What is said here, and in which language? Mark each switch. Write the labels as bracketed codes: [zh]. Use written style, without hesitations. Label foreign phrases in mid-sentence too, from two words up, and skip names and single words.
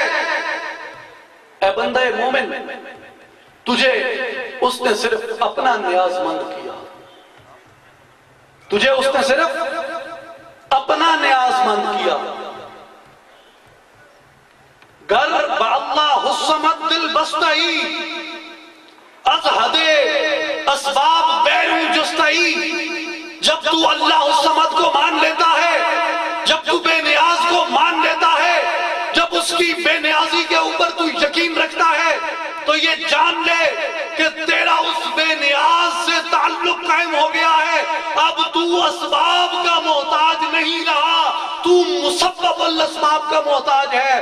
[ur] اے بندہ مومن، تجھے اس نے صرف اپنا نیاز مند کیا، تجھے اس نے صرف اپنا نیاز مند کیا۔ [fa] گر با اللہ الصمد دل بستئی، از حد اسباب بیرون جستئی۔ [ur] جب تو اللہ الصمد کو مان لیتا ہے، جب تو بے نیاز کو مان لیتا ہے، جب اس کی بے نیازی کے اوپر تو یقین رکھتا ہے، تو یہ جان لے کہ تیرا اس بے نیاز قائم ہو گیا ہے. اب تو اسباب کا محتاج نہیں رہا, تو مسبب الاسباب کا محتاج ہے.